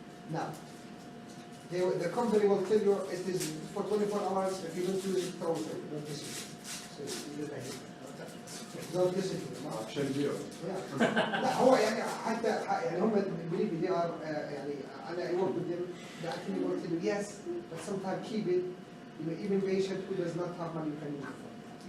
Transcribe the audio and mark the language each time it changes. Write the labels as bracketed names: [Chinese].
[English] Now, the company will tell you it is for 24 hours. If you don't use it, throw it away. Don't listen. So you don't listen to them. [Arabic] عشان يبيعوا. لا هو يعني حتى يعني هم [English] believe they are [Arabic] يعني أنا [English] I work with them. They actually work with them. Yes, but sometimes keep it. Even patient who does not have money can use it.